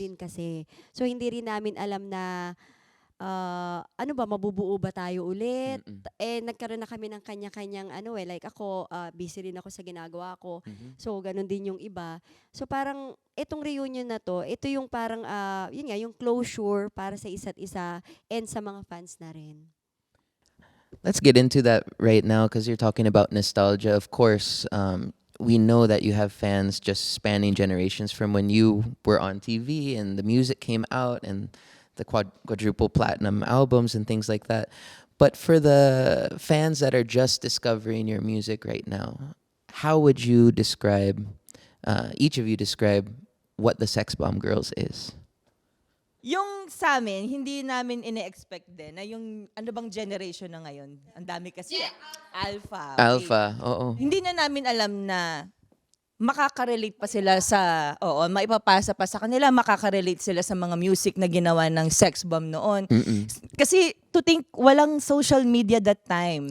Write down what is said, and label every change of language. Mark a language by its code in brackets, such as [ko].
[tl] din kasi. So, hindi rin namin alam na, ano ba, mabubuo ba tayo ulit? Nagkaroon na kami ng kanya-kanyang, like ako, busy rin ako sa ginagawa ko. So, ganun din yung iba. So, parang, itong reunion na to, ito yung parang, yun nga, yung closure para sa isa't isa and sa mga fans na rin. [en] Let's get into that right now because you're talking about nostalgia. Of course, we know that you have fans just spanning generations from when you were on TV and the music came out and the quadruple platinum albums and things like that. But for the fans that are just discovering your music right now, how would you describe, each of you describe what the Sex Bomb Girls is? [tl] Yung sa amin, hindi namin ine-expect din na yung ano bang generation na ngayon. Ang dami kasi. Alpha. Alpha, oo. Hindi na namin alam na makaka-relate pa sila sa, maipapasa pa sa kanila, makaka-relate sila sa mga music na ginawa ng Sex Bomb noon. Kasi [en] to think, [tl] walang [en] social media that time.